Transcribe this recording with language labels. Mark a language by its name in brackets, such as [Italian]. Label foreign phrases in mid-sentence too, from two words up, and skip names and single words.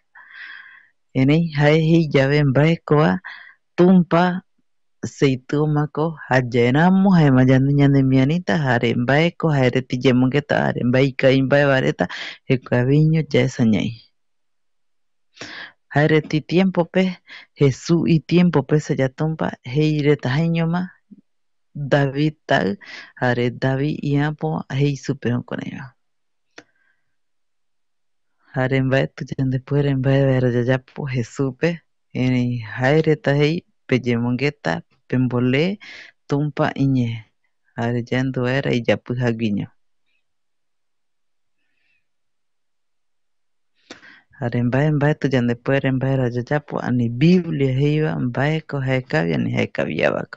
[Guarani] Erei jae jei yave mbaekova Tumpa seitɨomako jayaeramo jaema yande ñanemiarita jare mbaeko jaereta iyemongueta jare mbae ikavimbaeva reta jekuaeviño yaesa ñai. Jaireti tiempo pe Jesús y tiempo pe sayatumpa heireta jañoma David tal jare David iampo hei supe [Spanish] con ellos. [Guarani] Jare mbaeti yandepuere mbae vaera yayapo Jesús pe jaireta hei peyemongueta pembole tumpa iñe jare yandu vaera iyapi jaguiño. Jare mbaeti yandepuere mbaera yayapo ani Biblia heiva mbaeko jaekavi ani jaekaviavako.